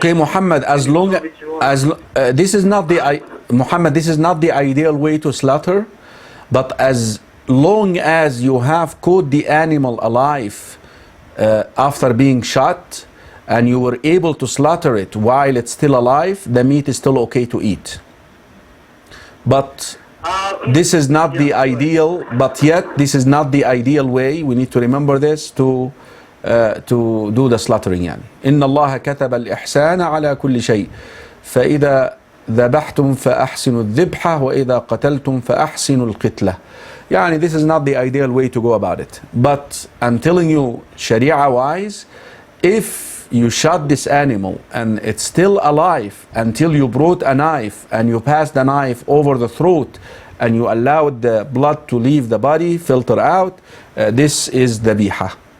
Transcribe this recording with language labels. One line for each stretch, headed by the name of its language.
English: Okay, Muhammad, as long as this is not the Muhammad, this is not the ideal way to slaughter, but as long as you have caught the animal alive after being shot and you were able to slaughter it while it's still alive, the meat is still okay to eat. But this is not the ideal, but yet this is not the ideal way. We need to remember this to do the slaughtering.
Arabic: يعني إن الله كتب الإحسان على كل شيء فإذا ذبحتم فأحسنوا الذبحة وإذا قتلتم فأحسنوا القتلة.
English: يعني this is not the ideal way to go about it. But I'm telling you, Sharia wise, if you shot this animal and it's still alive until you brought a knife and you passed the knife over the throat and you allowed the blood to leave the body, filter out, this is dhabiha.